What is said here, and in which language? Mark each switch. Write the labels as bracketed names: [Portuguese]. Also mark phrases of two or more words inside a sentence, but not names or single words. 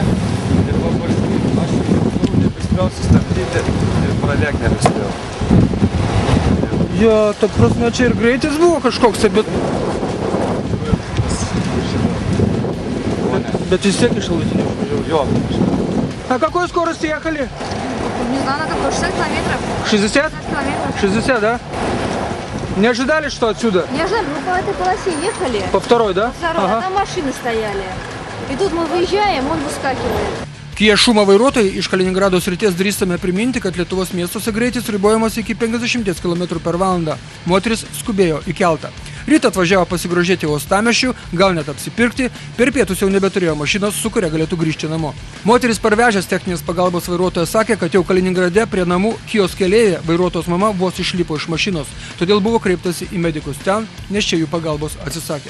[Lithuanian] Ir aš neprispėjau sustabdyti ir pralėkti neprispėjau. Jo, ta prasme, čia ir greitis buvo kažkoks, bet... Bet vis tiек iš шалутиней Jo. [Russian] А какой скорости ехали? Не знаю, на какой, 60 километров. 60? 60 километров. 60, да? Не ожидали, что отсюда? Не ожидали, мы по этой полосе ехали. По второй, да? По второй, а там машины стояли. И тут мы выезжаем, он выскакивает. [Lithuanian] Kiešumo vairuotojai iš Kaliningrado srities drįstame priminti, kad Lietuvos miestuose greitis ribojamas iki 50 km per valandą. Moteris skubėjo į keltą. Rytą atvažiavo pasigrožėti uostamiesčių, gal net apsipirkti, per pietus jau nebeturėjo mašinos, su kuria galėtų grįžti namo. Moteris parvežęs techninės pagalbos vairuotojas sakė, kad jau Kaliningrade prie namų kioskelėje vairuotojos mama vos išlipo iš mašinos, todėl buvo kreiptasi į medikus ten, nes čia jų pagalbos atsisakė.